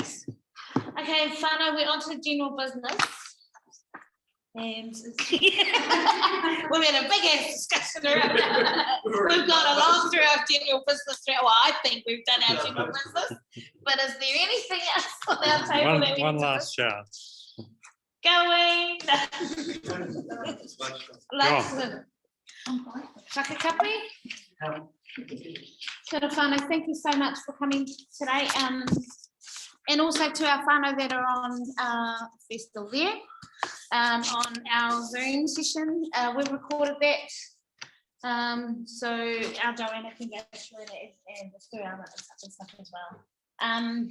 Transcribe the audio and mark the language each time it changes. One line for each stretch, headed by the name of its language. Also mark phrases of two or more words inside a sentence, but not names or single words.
English: Okay, whānau, we're on to the general business. And we've had a big ass discussion around it. We've gone along through our general business through, well, I think we've done our general business, but is there anything else on our table that we One need to last chance. going? Whakakapi?
Māori: Kia ora whānau,
English: thank you so much for coming today. And also to our whānau that are on, if they're still there, on our Zoom session. We've recorded that. So our Joanna can go through it and the story and stuff as well.